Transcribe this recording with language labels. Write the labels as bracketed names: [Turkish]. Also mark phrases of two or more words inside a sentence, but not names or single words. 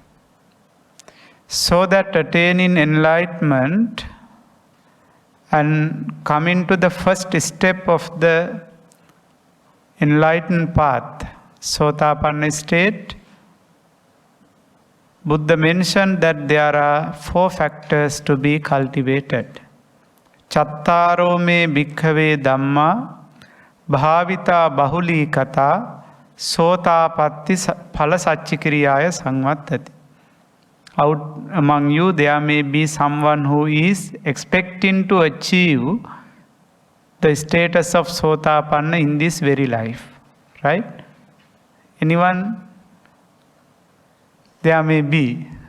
[English] So that attaining enlightenment and coming to the first step of the enlightened path, Sotapanna state, Buddha mentioned that there are 4 factors to be cultivated. [Pali] Chattaro me bhikkhave dhamma bhavita bahuli kata sotapatti phala satchikiriyaya sangvattati. [English] Out among you there may be someone who is expecting to achieve the status of Sotapanna in this very life, right? Anyone? There may be.